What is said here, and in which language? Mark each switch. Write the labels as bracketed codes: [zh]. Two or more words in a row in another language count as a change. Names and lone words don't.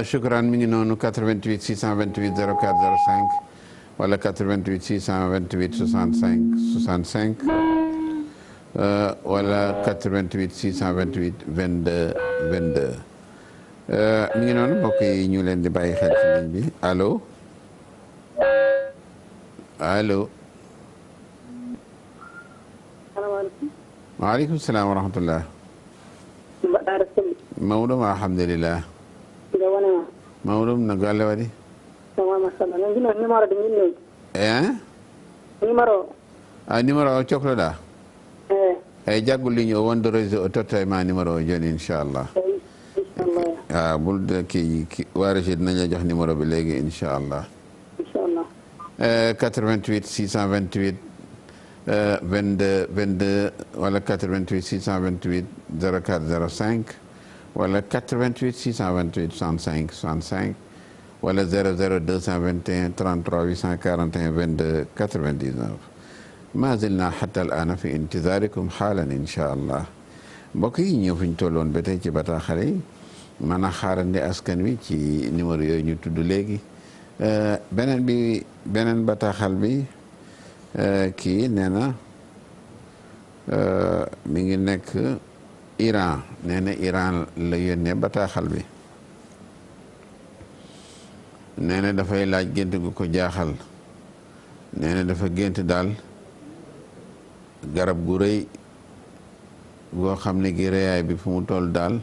[wo] shukran mi ngi noonu 88 628 04 05 wala 88 628 65 65 wala 88 628 22 22 mi ngi noonu mbokk yi ñu leen di bàyyi xel ci ligne bi allo allo. [ar] salaamaaleykum. وعليكم السلام ورحمة الله. Maodo ma alhamdulillah. [ff] Maodo na galle waɗi. numéro de min noon. numéro o cohloɗa. eyyi jaggol ligne o wonde réseau o totta e ma numéro o joni inchallah. ɓulde ki warete naña [wo] jox numéro bi léegi inchallah. 88 628 22 22 wala 88 628 04 05 wala 88 628 65 65 wala 00 221 33 841 22 99 [ar] ما زلنا حتى الآن في انتظاركم حالا إن شاء الله [wo] mbokk yi ñëw fi ñu tolloon ba tey ci bataaxale yi mën a xaarandi askan wi ci numéro yooyu ñu tudd léegi beneen bataaxal bi kii nee na mi ngi nekk Iran nee na Iran la yónnee bataaxal bi nee na dafay laaj gént gu ko jaaxal nee na dafa gént daal garab gu rëy goo xam ne gi rëyaay bi fu mu toll daal.